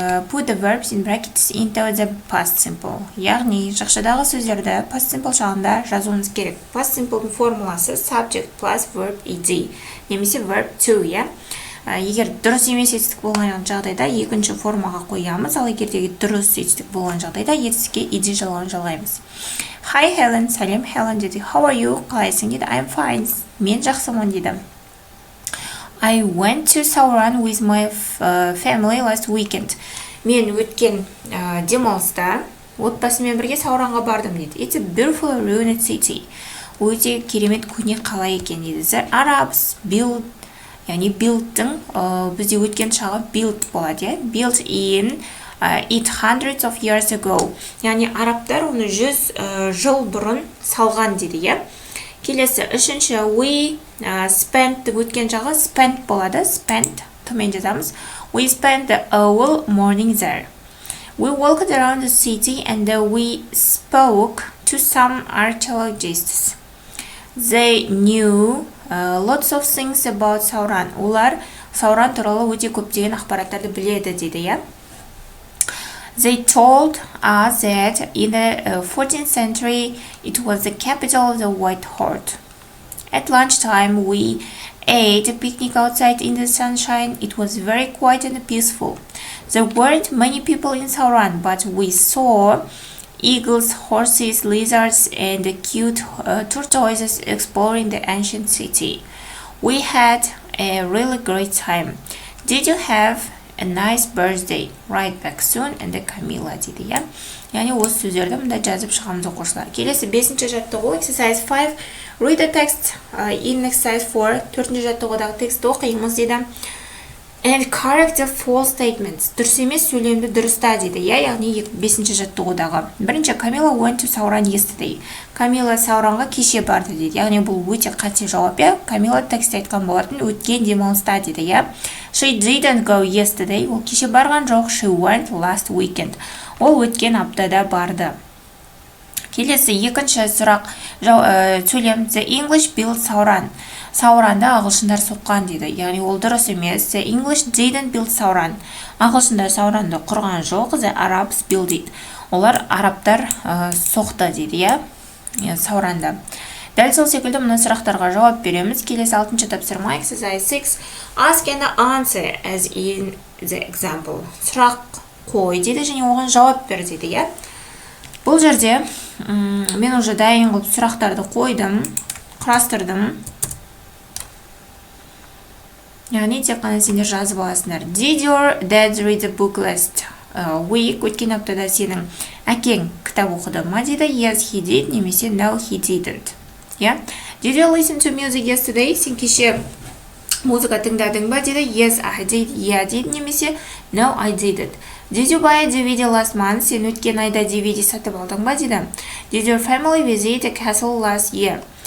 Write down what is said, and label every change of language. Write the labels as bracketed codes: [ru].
[en] Put the verbs in brackets into the past simple. [kk] Яғни жақшадағы сөздерді past simple шағында жазуымыз керек. Past simple'ның формуласы [en] subject plus verb ed [kk] немесе verb to, егер дұрыс емес етістік болған жағдайда екінші формаға қоямыз, ал егердегі дұрыс етістік болған жағдайда етістікке ed жалғауын жалғаймыз. [en] Hi Helen, [kk] сәлем Helen деді. [en] How are you? [kk] Қалайсың деді. [en] I'm fine. [kk] Мен жақсымын деді. [en] I went to Sauron with my family last weekend. [kk] Мен өткен демалыста отбасымен бірге Сауранға бардым дейді. [en] It's a beautiful ruined city. [kk] Өте керемет көне қала екен дейді. [en] The Arabs built, [kk] яғни build'тың бізде өткен шағы built болады, [en] built in it hundreds of years ago. [kk] Яғни арабтар оны 100 жыл бұрын салған дейді, Келесі, үшінші, [en] we spent [kk] өткен жағы spent болады, spent төмен жазамыз. [en] We spent the whole morning there. We walked around the city and we spoke to some archaeologists. They knew lots of things about Sauron. [kk] Олар Сауран туралы өте көптеген ақпараттарды біледі дейді, [en] They told us that in the 14th century it was the capital of the White Horde. At lunchtime we ate a picnic outside in the sunshine. It was very quiet and peaceful. There weren't many people in Sauron, but we saw eagles, horses, lizards, and cute tortoises exploring the ancient city. We had a really great time. Did you have a nice birthday? Right back soon, and Camilla [kk] дейді, Яғни осы сөздерді мұнда жазып шығамыз оқушылар. Келесі 5-ші жаттығу [en] exercise 5. Read the text in exercise 4. [kk] 4-ші жаттығудағы тексті оқимыз дейді. [en] And correct the false statements. [kk] Дұрыс емес сөйлемді дұрыста дейді, яғни 5-ші жаттығудағы. Бірінші, [en] Camilla went to Sauron yesterday. [kk] Camilla Сауранға кеше барды дейді. Яғни бұл өте қате жауап, Camilla текстте айтқан болатын өткен демалыста дейді, [en] She didn't go yesterday. [kk] Ол кеше барған жоқ. [en] She went last weekend. [kk] Ол өткен аптада барды. Келесі екінші сұрақ сөйлем. [en] The English built Sauron. [kk] Сауранды ағылшындар соққан дейді. Яғни ол дұрыс емес. [en] The English didn't build Sauron. [kk] Ағылшындар Сауранды құрған жоқ. [en] The Arabs built it. [kk] Олар арабтар соқты дейді, Сауранды. Дәл сол секілді мұны сұрақтарға жауап береміз. Келесі 6-ші тапсырма [en] exercise 6. Ask and answer as in the example. [kk] Сұрақ қой дейді және оған жауап бер дейді, Бұл жерде мен [ru] уже [kk] дайын қылып сұрақтарды қойдым, құрастырдым. Яғни тек қана сендер жазып аласыңдар. [en] Did your dad read the book last week? [kk] Өткен аптада сенің әкең кітап оқыды ма дейді. [en] Yes, he did, немесе no, he didn't. Did you listen to music yesterday? [kk] Сен кеше музыка тыңдадың ба дейді. [en] Yes, I did. [kk] Дейді, немесе [en] no, I didn't. Did you buy a DVD last month? [kk] Сен өткен айда DVD сатып алдың ба дейді. [en] Did your family visit a castle last year?